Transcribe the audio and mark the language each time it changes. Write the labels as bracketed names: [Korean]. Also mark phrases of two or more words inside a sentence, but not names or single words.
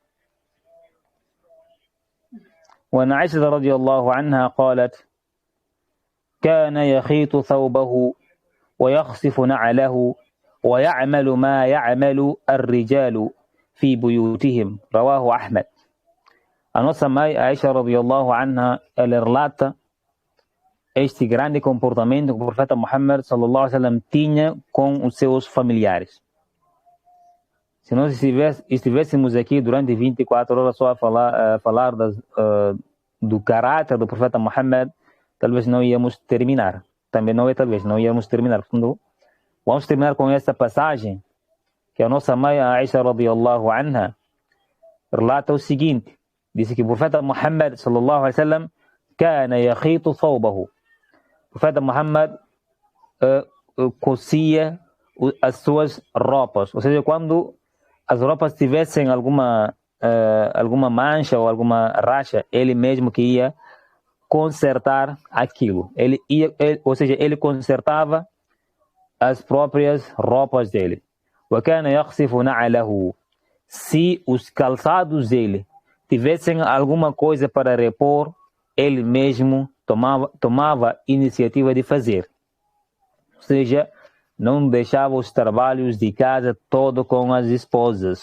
[Arabic] وعن عائشة رضي الله عنها قالت: كان يخيط ثوبه ويخصف نعله ويعمل ما يعمل الرجال في بيوتهم. رواه أحمد. [Portuguese] A nossa mãe, [Arabic] عائشة رضي الله عنها, [Portuguese] ela relata este grande comportamento que o profeta Muhammad [Arabic] صلى الله عليه وسلم [Portuguese] tinha com os seus familiares. Se nós estivéssemos aqui durante 24 horas só a falar do caráter do profeta Muhammad, talvez não íamos terminar. Também não íamos terminar. Vamos terminar com essa passagem que a nossa mãe, [Arabic] عائشة رضي الله عنها, [Portuguese] relata o seguinte. Disse que o profeta Muhammad [Arabic] صلى الله عليه وسلم كان يخيط ثوبه. [Portuguese] O profeta Muhammad cocia as suas roupas, ou seja, quando as roupas tivessem alguma mancha ou alguma racha, ele mesmo que ia consertar aquilo. Ele consertava as próprias roupas dele. [Arabic] وكان يخصف نعله. [Portuguese] Se os calçados dele tivessem alguma coisa para repor, ele mesmo tomava iniciativa de fazer. Ou seja, não deixava os trabalhos de casa todo com as esposas.